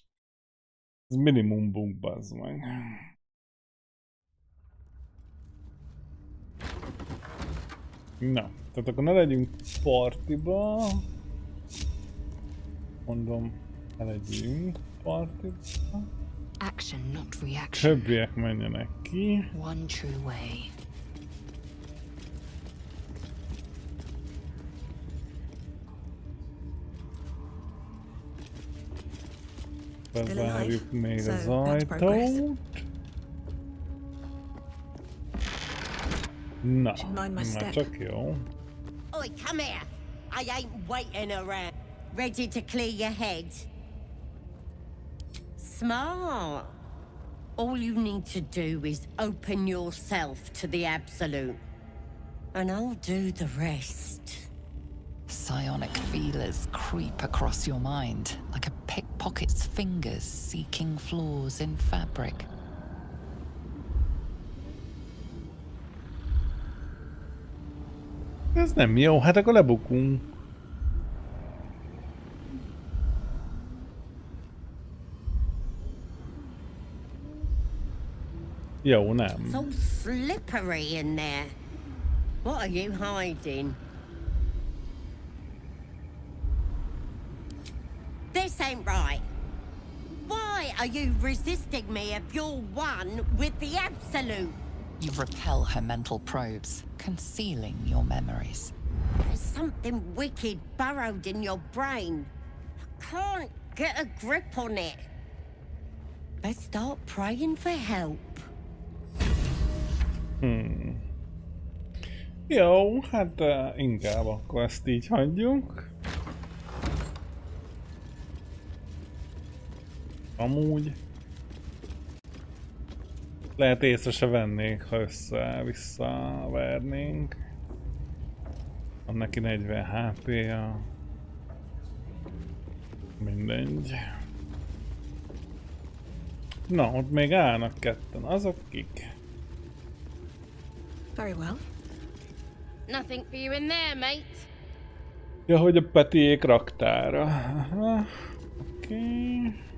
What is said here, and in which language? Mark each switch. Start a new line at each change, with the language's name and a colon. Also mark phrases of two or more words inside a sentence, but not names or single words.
Hungarian: Ez minimum bug, bazd meg. Na, tehát akkor ne legyünk partiba. Mondom, ne legyünk partiba.
English: Action, not reaction.
Hungarian: Többiek menjenek ki.
English: One true way.
Hungarian: Bezárjuk még az ajtót. Na, már csak jó.
English: Oi, come here! I ain't waiting around. Ready to clear your head? Smart. All you need to do is open yourself to the Absolute. And I'll do the rest. Psionic feelers creep across your mind, like a pickpocket's fingers seeking flaws in fabric.
Hungarian: Ez nem jó, hát akkor lebukunk. Jó, nem.
English: It's all slippery in there. What are you hiding? This ain't right. Why are you resisting me if you're one with the Absolute? You repel her mental probes, concealing your memories. There's something wicked burrowed in your brain. I can't get a grip on it. Let's start praying for help.
Hungarian: Jó, hát inkább akkor ezt így hagyjuk. Amúgy lehet észre se vennék, ha visszavernénk. Van neki 40 HP-ja. Mindegy. Na, ott még állnak ketten. Azok kik?
English: Very well. Nothing for you in there, mate.
Hungarian: Ja, hogy a Petiék raktára. Aha. Oké.